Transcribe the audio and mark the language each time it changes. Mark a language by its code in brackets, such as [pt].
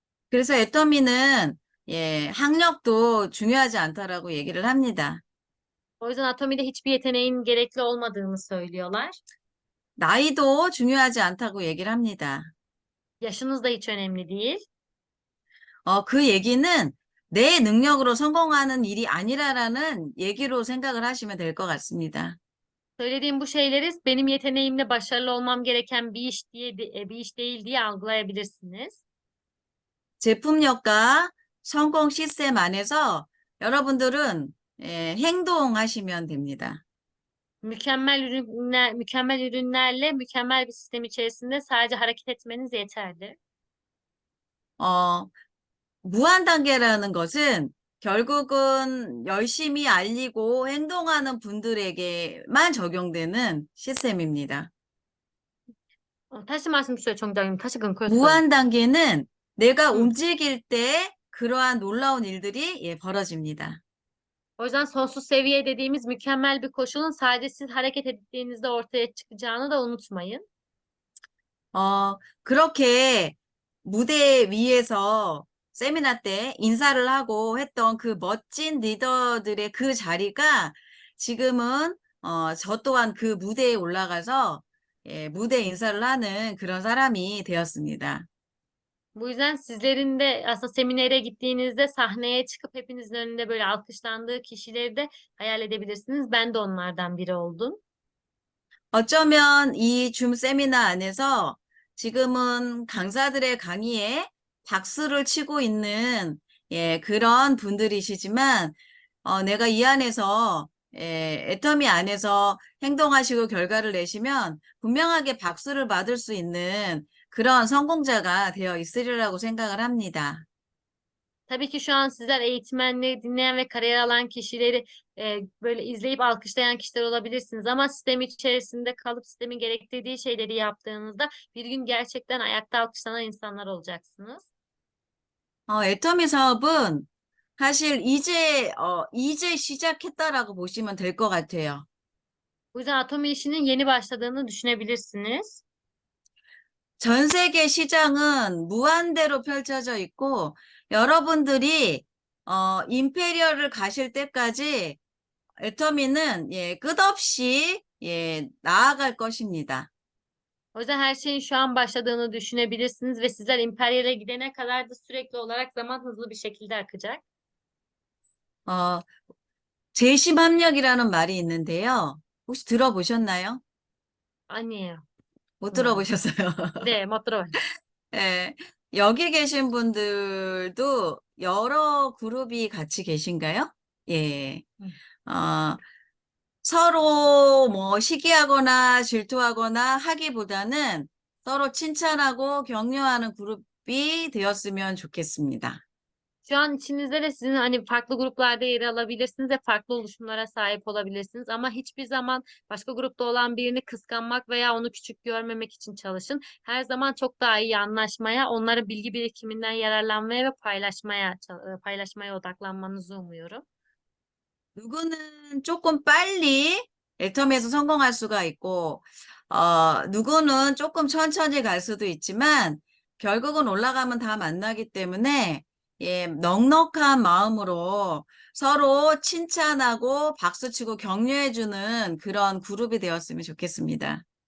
[ko] 그래서 애터미는 학력도 중요하지 않다라고 얘기를 합니다. [tr] O yüzden Atomi'de hiçbir yeteneğin gerekli olmadığını söylüyorlar. [ko] 나이도 중요하지 않다고 얘기를 합니다. [tr] Yaşınız da hiç önemli değil. [ko] 그 얘기는 내 능력으로 성공하는 일이 아니라라는 얘기로 생각을 하시면 될 것 같습니다. [tr] Söylediğim bu şeyleri benim yeteneğimle başarılı olmam gereken bir iş değil diye algılayabilirsiniz. [ko] 제품력과 성공 시스템 안에서 여러분들은 행동하시면 됩니다. [tr] Mükemmel ürünlerle mükemmel bir sistem içerisinde sadece hareket etmeniz yeterli. [ko] 어, 무한 단계라는 것은 결국은 열심히 알리고 행동하는 분들에게만 적용되는 시스템입니다. 다시 말씀 주세요, 총장님. 다시 끊고요. 무한 단계는 내가 Hı. 움직일 때 그러한 놀라운 일들이 벌어집니다. [tr] O yüzden sonsuz seviye dediğimiz mükemmel bir koşulun sadece siz hareket ettiğinizde ortaya çıkacağını da unutmayın. [ko] 그렇게 무대 위에서 세미나 때 인사를 하고 했던 그 멋진 리더들의 그 자리가 지금은 저 또한 그 무대에 올라가서 무대 인사를 하는 그런 사람이 되었습니다. [tr] Bu yüzden sizlerin de aslında seminere gittiğinizde sahneye çıkıp hepinizin önünde böyle alkışlandığı kişileri de hayal edebilirsiniz. Ben de onlardan biri oldum. [ko] 어쩌면 이 줌 세미나 안에서 지금은 강사들의 강의에 박수를 치고 있는 그런 분들이시지만 내가 이 안에서 애터미 안에서 행동하시고 결과를 내시면 분명하게 박수를 받을 수 있는 그런 성공자가 되어 있으리라고 생각을 합니다. [tr] Tabii ki şu an sizler eğitmenleri dinleyen ve kariyer alan kişileri böyle izleyip alkışlayan kişiler olabilirsiniz. Ama sistem içerisinde kalıp sistemin gerektirdiği şeyleri yaptığınızda bir gün gerçekten ayakta alkışlanan insanlar olacaksınız. [ko] 애터미 사업은 사실 이제 시작했다라고 보시면 될 것 같아요. [tr] Bu yüzden Atomi işinin yeni başladığını düşünebilirsiniz. [ko] 전 세계 시장은 무한대로 펼쳐져 있고 여러분들이 임페리얼을 가실 때까지 애터미는 끝없이 나아갈 것입니다. [tr] O yüzden her şeyin şu an başladığını düşünebilirsiniz ve sizler İmperyal'e gidene kadar da sürekli olarak zaman hızlı bir şekilde akacak. [ko] 어, 재심합력이라는 말이 있는데요. 혹시 들어보셨나요? 아니에요. 못 음. 들어보셨어요. 네, 못 들어요. 예, 여기 계신 분들도 여러 그룹이 같이 계신가요? 예. 음. 서로 뭐 시기하거나 질투하거나 하기보다는 서로 칭찬하고 격려하는 그룹이 되었으면 좋겠습니다. [tr] Şu an içinizde de sizin hani farklı gruplarda yer alabilirsiniz ve farklı oluşumlara sahip olabilirsiniz ama hiçbir zaman başka grupta olan birini kıskanmak veya onu küçük görmemek için çalışın. Her zaman çok daha iyi anlaşmaya, onların bilgi birikiminden yararlanmaya ve paylaşmaya odaklanmanızı umuyorum. [ko] 누구는 조금 빨리 애터미에서 성공할 수가 있고, 누구는 조금 천천히 갈 수도 있지만, 결국은 올라가면 다 만나기 때문에, 넉넉한 마음으로 서로 칭찬하고 박수치고 격려해주는 그런 그룹이 되었으면 좋겠습니다.